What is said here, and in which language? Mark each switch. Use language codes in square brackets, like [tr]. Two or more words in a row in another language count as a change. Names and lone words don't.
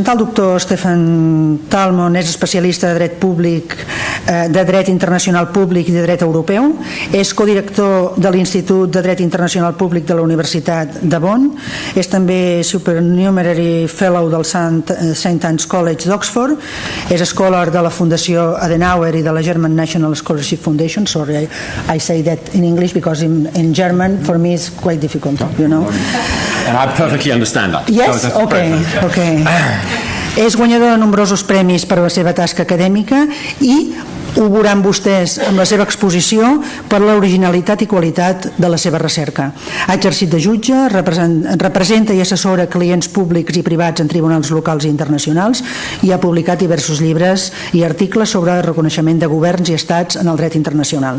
[ca] El doctor Stefan Talmon és especialista de dret públic, de dret internacional públic i de dret europeu. És codirector de l'Institut de Dret Internacional Públic de la Universitat de Bonn. És també Supernumerary Fellow del St. Anne's College d'Oxford. És scholar de la Fundació Adenauer i de la German National Scholarship Foundation. [en] Sorry, I say that in English because in German for me is quite difficult, you know. And I perfectly understand that. Yes, okay. [ca] És guanyador de nombrosos premis per la seva tasca acadèmica i ho veuran vostès amb la seva exposició per l'originalitat i qualitat de la seva recerca. Ha exercit de jutge, representa i assessora clients públics i privats en tribunals locals i internacionals i ha publicat diversos llibres i articles sobre el reconeixement de governs i estats en el dret internacional.